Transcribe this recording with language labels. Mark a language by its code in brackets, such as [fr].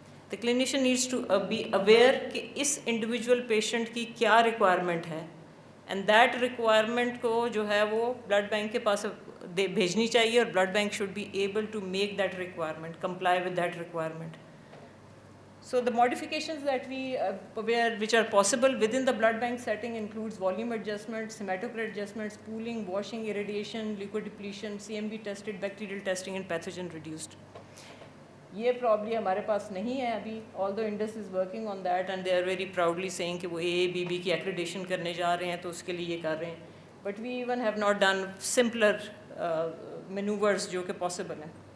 [en] the clinician needs to be aware [ur] کہ اس individual patient کی کیا ریکوائرمنٹ ہے [en] and that requirement [ur] کو جو ہے وہ بلڈ بینک کے پاس بھیجنی چاہیے اور [en] Blood bank should be able to make that requirement, comply with that requirement. So the modifications that which are possible within the blood bank setting includes volume adjustments, hematocrit adjustments, pooling, washing, irradiation, liquid depletion, CMV tested, bacterial testing and pathogen reduced. [ur] یہ probably ہمارے پاس نہیں ہے ابھی, [en] although Indus is working on that and they are very proudly saying [ur] کہ وہ AABB کی accreditation کرنے جا رہے ہیں تو اس کے لیے یہ کر رہے ہیں. [en] But we even have not done simpler maneuvers [ur] جو کہ possible ہیں.